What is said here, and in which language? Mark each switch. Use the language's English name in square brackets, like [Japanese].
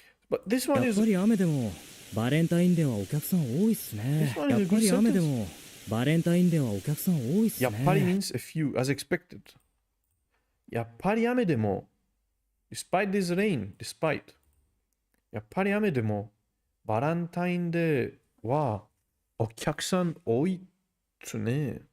[English] But this one is... [Japanese] やっぱり雨でもバレンタインデーはお客さん多いっすね。やっぱり雨でもバレンタインデーはお客さん多いっすね。やっぱり [English] means a few, as expected. やっぱり雨でも despite this rain, despite. [Japanese] やっぱり雨でもバレンタインデーはお客さん多いっすね。